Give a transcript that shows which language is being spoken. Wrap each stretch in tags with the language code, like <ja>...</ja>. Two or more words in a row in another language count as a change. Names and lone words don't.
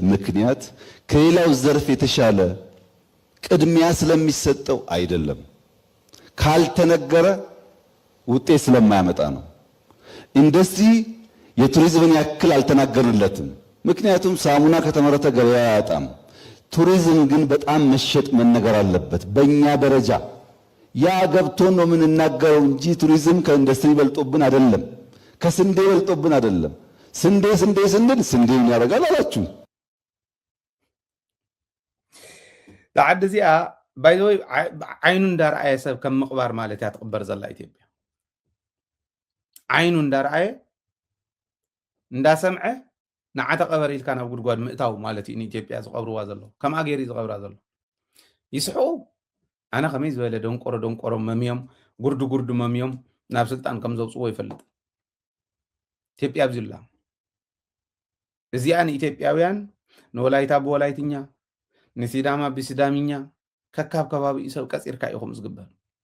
<am>ምክንያት ከሌላው ዘርፍ የተሻለ ቅድሚያ ስለሚሰጠው አይደለም ካልተነገረ ውጤት ስለማያመጣ ነው ኢንዱስትሪ የቱሪዝምን ያክል አልተናገርለትም ምክንያቱም ሳሙና ከተመረተ ገበያ ያጣም ቱሪዝም ግን በጣም መሸጥ መነገር አለበት በእኛ ደረጃ ያ ገብቶን ነው የምንናገረው እንጂ ቱሪዝም ከኢንዱስትሪ በልጦብን አይደለም ከስንዴ በልጦብን አይደለም ስንዴ ስንል ስንዴውን ያደርጋል አላችሁ</am> <ti>ለዓድ እዚኣ ባይዘወይ ዓይኑ እንዳርአየ ሰብ ከም ምቕባር ማለት እያ ትቕበር ዘላ ኢትዮጵያ ዓይኑ እንዳርአየ እንዳሰምዐ ንዓተ ቀበር ኢልካ ናብ ጉድጓድ ምእታው ማለት እዩ ንኢትዮጵያ ዝቐብርዋ ዘሎ ከምኣ ገይሩ ዝቐብራ ዘሎ ይስሕቁ ኣነ ከመይ ዝበለ ደንቆሮ መምዮም ጉርዱ መምዮም ናብ ስልጣን ከም ዘውፅዎ ይፈልጥ ኢትዮጵያ ኣብዚላ እዚኣ ንኢትዮጵያውያን ንወላይታ ብወላይትኛ ንሲዳማ ብሲዳምኛ ከካብ ከባቢኡ ሰብ ቀፂርካ ኢኹም ዝግበር</ti>